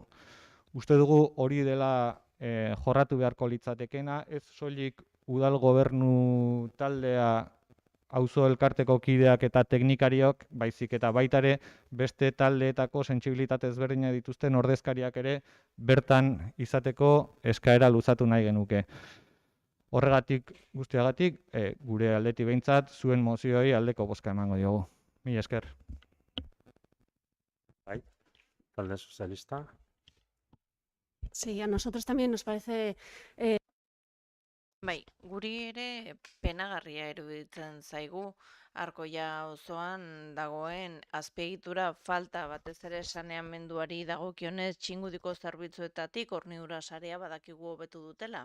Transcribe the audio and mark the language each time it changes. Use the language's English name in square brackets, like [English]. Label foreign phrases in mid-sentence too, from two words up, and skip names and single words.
[Basque] Uste dugu hori dela jorratu beharko litzatekena, ez soilik udal gobernu taldea auzo elkarteko kideak eta teknikariok, baizik eta baitare beste taldeetako sentsibilitate ezberdinak dituzten ordezkariak ere bertan izateko eskaera luzatu nahi genuke. Horregatik guztiagatik, gure aldetik behintzat, zuen mozioi aldeko bozka emango diogu. Mila esker. Bai, talde sozialista. [Spanish] Sí, a nosotros también nos parece [Basque] Bai, guri ere penagarria iruditzen zaigu Arkoia auzoan dagoen azpiegitura falta, batez ere saneamenduari dagokionez txingudiko zerbitzuetatik hornidura sarea badakigu hobetu dutela.